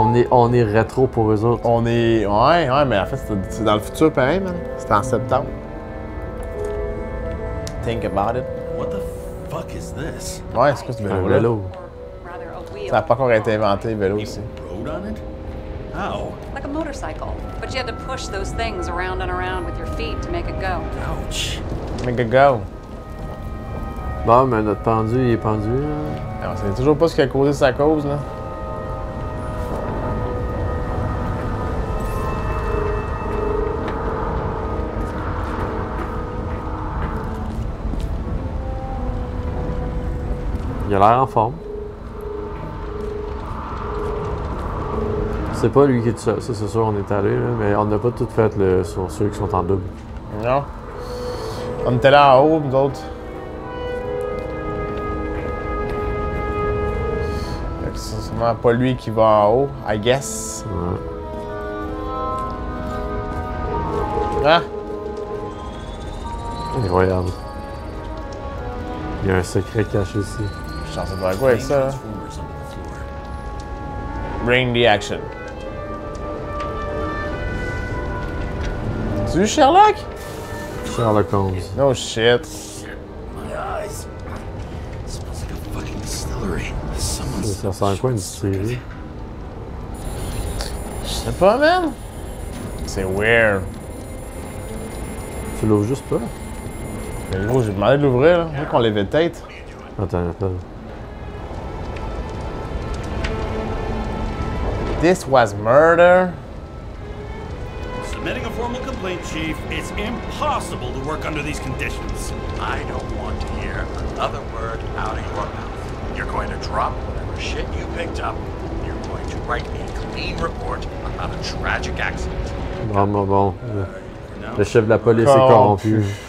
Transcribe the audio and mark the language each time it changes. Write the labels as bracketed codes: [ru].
[fr] On est rétro pour eux autres. On est. Ouais, mais en fait, c'est dans le futur pareil, man. C'était en septembre. [en] Think about it. What the fuck is this? [fr] Ouais, c'est quoi ce Un vélo-là? vélo. [en] Or rather, a wheel. [fr] Ça n'a pas encore été inventé, le vélo aussi. [en] Rode on it? How? Like a motorcycle. But you had to push those things around and around with your feet to make it go. Ouch. Make a go. [fr] Bon, mais notre pendu, il est pendu. Là. On sait toujours pas ce qui a causé sa cause, là. Il a l'air en forme. C'est pas lui qui est tout seul, ça c'est sûr, on est allé, là, mais on n'a pas tout fait sur ceux qui sont en double. Non. On était là en haut, nous autres. Fait que c'est sûrement pas lui qui va en haut, [en] I guess. [fr] Ouais. Ah! Et regarde. Il y a un secret caché ici. Je suis censé faire quoi avec ça, là? [en] Transformers under the floor. Bring the action. [fr] Tu vu Sherlock? Sherlock Holmes. [en] No shit. My eyes. Smells like a fucking distillery. Someone's [fr] Ça ressemble à quoi une distillerie? Je sais pas, man. C'est weird. Tu l'ouvres juste pas? Mais gros, j'ai demandé de l'ouvrir, là. On dirait qu'on l'avait tête. Attends. [en] This was murder. Submitting a formal complaint, Chief. It's impossible to work under these conditions. I don't want to hear another word out of your mouth. You're going to drop whatever shit you picked up. You're going to write me a clean report about a tragic accident. [fr] Bon. Le chef de la police est corrompu.